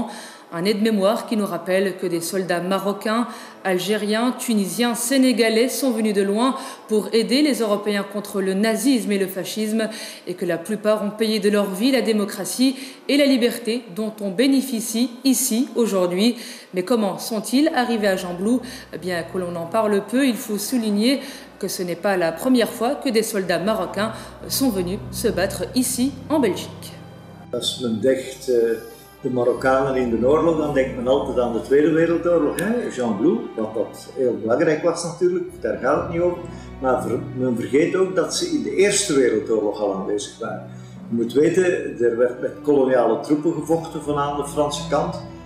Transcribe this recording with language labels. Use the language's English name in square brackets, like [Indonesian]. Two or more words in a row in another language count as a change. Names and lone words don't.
[French] Un aide-mémoire qui nous rappelle que des soldats marocains, algériens, tunisiens, sénégalais sont venus de loin pour aider les Européens contre le nazisme et le fascisme et que la plupart ont payé de leur vie la démocratie et la liberté dont on bénéficie ici aujourd'hui. Mais comment sont-ils arrivés à Gembloux ? Bien que l'on en parle peu, il faut souligner que ce n'est pas la première fois que des soldats marocains sont venus se battre ici en Belgique. [Dutch] De Marokkanen in de oorlog, dan denkt men altijd aan de Tweede Wereldoorlog, Gembloux, wat dat heel belangrijk was natuurlijk, daar gaat het niet over. Maar men vergeet ook dat ze in de Eerste Wereldoorlog al aanwezig waren. Je moet weten, er werd met koloniale troepen gevochten van aan de Franse kant.